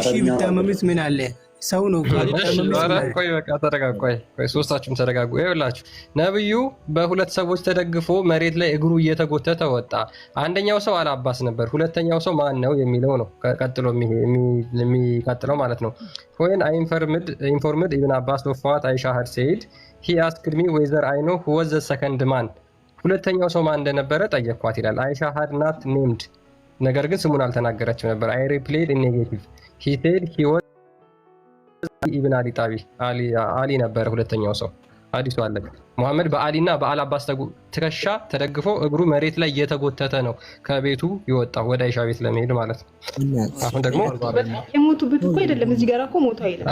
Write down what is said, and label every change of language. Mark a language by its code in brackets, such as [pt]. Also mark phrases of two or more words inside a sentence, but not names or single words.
[am] እሺ ብታመምስ ምን አለ? ሰው ነው። ቆይ በቃ ተረጋጉ። ቆይ ሶስታችሁም ተረጋጉ። ይኸውላችሁ ነብዩ በሁለት ሰዎች ተደግፎ መሬት ላይ እግሩ እየተጎተተ ወጣ። አንደኛው ሰው አልአባስ ነበር። ሁለተኛው ሰው ማን ነው የሚለው ነው ቀጥሎ የሚቀጥለው ማለት ነው። [en] when I informed Ibn Abbas of what Aisha had said, he asked me whether I know who was the second man. [am] ሁለተኛው ሰው ማን እንደነበረ ጠየቅኳት ይላል። [en] Aisha had not named, [am] ነገር ግን ስሙን አልተናገረችም ነበር። [en] I replied in negative. He said he was [am] ኢብን አሊ ጣቢ አሊ ነበር ሁለተኛው ሰው። ሐዲሱ አለቀ። መሐመድ በአሊና በአልአባስ ትከሻ ተደግፎ እግሩ መሬት ላይ እየተጎተተ ነው ከቤቱ ይወጣው ወደ አይሻ ቤት ለመሄድ ማለት ነው። አሁን ደግሞ የሞቱበት እኮ አይደለም እዚህ ጋር እኮ ሞቱ አይደለም።